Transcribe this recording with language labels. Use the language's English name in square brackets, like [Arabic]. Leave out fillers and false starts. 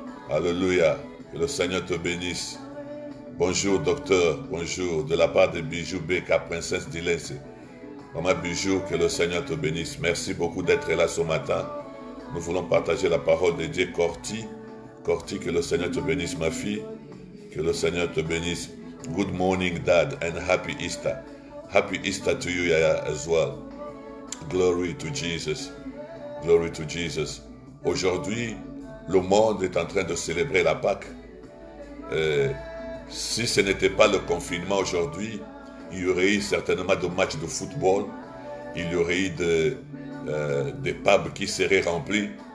[French] Alléluia. Que le Seigneur te bénisse. Bonjour, docteur. Bonjour. De la part de Bijou Beka, princesse d'Ilès. Maman Bijou, que le Seigneur te bénisse. Merci beaucoup d'être là ce matin. Nous voulons partager la parole de Dieu. Corti, que le Seigneur te bénisse, ma fille. Que le Seigneur te bénisse. [English] Good morning, Dad, and happy Easter. Happy Easter to you, Yaya, as well. Glory to Jesus. Glory to Jesus. [French] Aujourd'hui, le monde est en train de célébrer la Pâque. Si ce n'était pas le confinement aujourd'hui, il y aurait eu certainement de matchs de football. Il y aurait eu des pubs qui seraient remplis.